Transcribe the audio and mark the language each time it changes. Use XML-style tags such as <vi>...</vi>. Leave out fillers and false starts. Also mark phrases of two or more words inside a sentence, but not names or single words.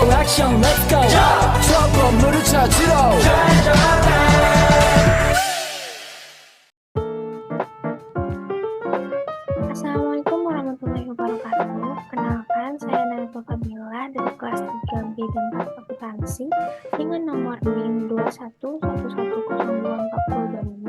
<ko>형</ko> <en>let's go</en> <ko>저 건물을 찾으러</ko> <ar>السلام عليكم ورحمة الله وبركاته.</ar> <id>Kenalkan, saya Naila Fabiola dari kelas 3B dan 4 akuntansi dengan nomor NIM 211102425.</id>